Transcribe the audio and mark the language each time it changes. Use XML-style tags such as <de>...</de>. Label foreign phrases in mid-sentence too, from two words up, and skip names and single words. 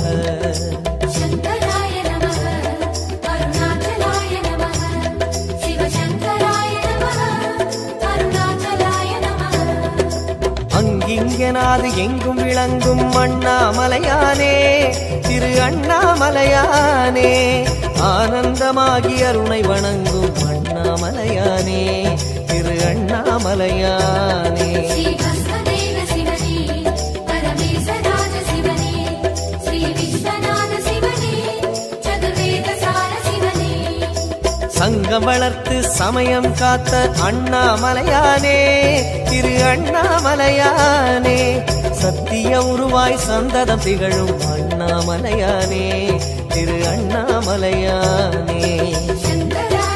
<sa>शंकराय नमः, अरुणाचलाय नमः, शिवशंकराय नमः, अरुणाचलाय नमः.</sa> <ta>அங்கிங்கனாது எங்கும் விளங்கும் அண்ணாமலையானே, திரு அண்ணாமலையானே, ஆனந்தமாகி அருணை வணங்கும் அண்ணாமலையானே, திரு அண்ணாமலையானே.</ta> <sa>श्रीभस्मदेव शिवने, परमेशराज शिवने, श्रीविश्वनाथ शिवने, चतुर्वेदसार शिवने.</sa> <ta>சங்கம் வளர்த்து சமயம் காத்த அண்ணாமலையானே, திரு அண்ணாமலையானே, சத்திய உருவாய் சந்ததம் திகழும் அண்ணாமலையானே, திரு அண்ணாமலையானே.</ta> <sa>शंकर</sa>